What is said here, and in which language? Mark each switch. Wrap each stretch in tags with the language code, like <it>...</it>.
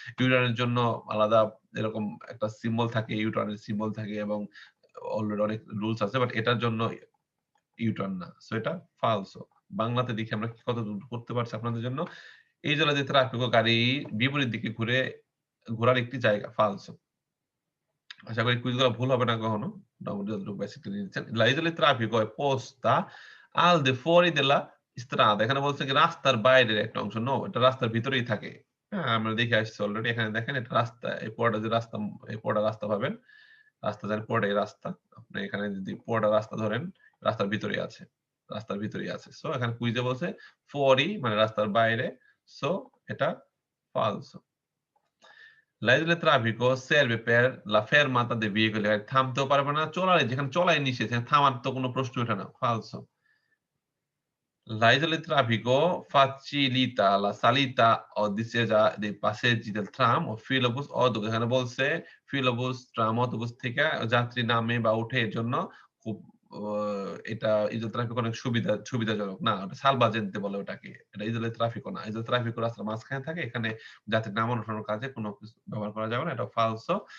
<bn>ইউটার্নের জন্য আলাদা এরকম একটা সিম্বল থাকে, ইউটার্নের সিম্বল থাকে এবং অলরেডি অনেক রুলস আছে, বাট এটার জন্য ইউটার্ন না। সো এটা ফালসো। বাংলাতে দেখি আমরা কতদূর করতে পারছি আপনাদের জন্য। এই জন্য যে ট্রাফিকও গাড়ি বিপরীত দিকে ঘোরার একটি জায়গা। ফালসো। আশা করি কুইজগুলো ভুল হবে না কখনো। মোটামুটি যতটুকু বেসিকলি নিচ্ছেন।</bn> <it>La isola di traffico è posta al di fuori della strada।</it> <bn>এখানে বলছে কি রাস্তার বাইরের একটা অংশ। নো, এটা রাস্তার ভিতরেই থাকে। হ্যাঁ, আমরা দেখে আসছি অলরেডি। এখানে দেখেন এটা রাস্তা, এই পুরোটা রাস্তা পাবেন। রাস্তা জানেন পুরোটাই রাস্তা। আপনি এখানে যদি পুরোটা রাস্তা ধরেন রাস্তার ভিতরেই আছে। রাস্তার ভিতরেই আছে। সো এখানে কুইজে বলছে fuori মানে রাস্তার বাইরে। সো এটা ফালসো।</bn> <it>La isola di traffico serve per la fermata dei veicoli।</it> <bn>থামতেও পারবে না, যেখানে চলাই নিষেধ সেখানে থামার তো কোনো প্রশ্ন ওঠে না। ফালসো।</bn> <it>L'isola di traffico facilita la salita o discesa dei passaggi del tram ও ফিলোবাস অটোবুস।</it> <bn>এখানে বলছে ফিলোবাস, ট্রাম, অটোবুস থেকে যাত্রী নামে বা ওঠে এর জন্য খুব অ এটা ইজোলা ট্রাফিক অনেক সুবিধাজনক। না, ওটা সালভাজেন্তে বলে ওটাকে। এটা ইজোলা ট্রাফিকও না। ইজোলা ট্রাফিকও রাস্তার মাঝখানে থাকে। এখানে যাত্রী নামানো ওঠানোর কাজে কোনো কিছু ব্যবহার করা যাবে না। এটা ফালসো।</bn>